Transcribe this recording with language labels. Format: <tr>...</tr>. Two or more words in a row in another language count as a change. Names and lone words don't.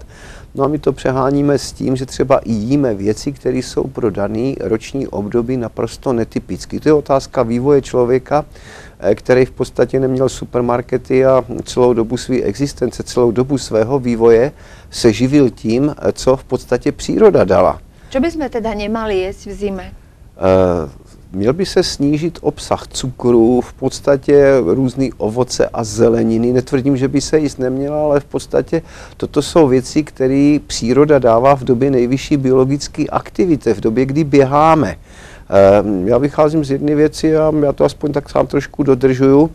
<cs>No a my to přeháníme s tím, že třeba i jíme věci, které jsou pro daný roční období naprosto netypické. To je otázka vývoje člověka, který v podstatě neměl supermarkety a celou dobu své existence, celou dobu svého vývoje se živil tím, co v podstatě příroda dala.</cs> <sk>Čo by sme teda nemali jesť v zime?</sk> <cs>Měl by se snížit obsah cukru, v podstatě různý ovoce a zeleniny. Netvrdím, že by se jíst neměla, ale v podstatě toto jsou věci, které příroda dává v době nejvyšší biologické aktivity, v době, kdy běháme. Já vycházím z jedné věci a já to aspoň tak sám trošku dodržuju.</cs>